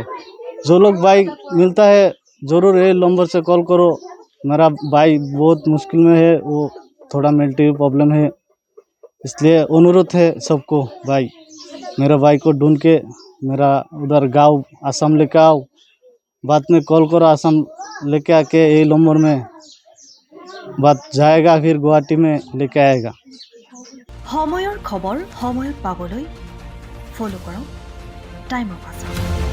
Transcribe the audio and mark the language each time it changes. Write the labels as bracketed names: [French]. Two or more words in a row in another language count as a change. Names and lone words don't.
[Hindi] जो लोग बाइक मिलता है ज़रूर ये नंबर से कॉल करो, मेरा भाई बहुत मुश्किल में है, वो थोड़ा मेंटल प्रॉब्लम है, इसलिए अनुरोध है सबको भाई मेरा भाई को ढूंढ के मेरा उधर गांव आसाम लेके आओ। बाद में कॉल करो, आसाम लेके आके ये नंबर में बात जाएगा, फिर गुवाहाटी में लेके आएगा। [Assamese] সময়ৰ খবৰ সময়ত পাবলৈ ফলো কৰক টাইম অফ আছাম।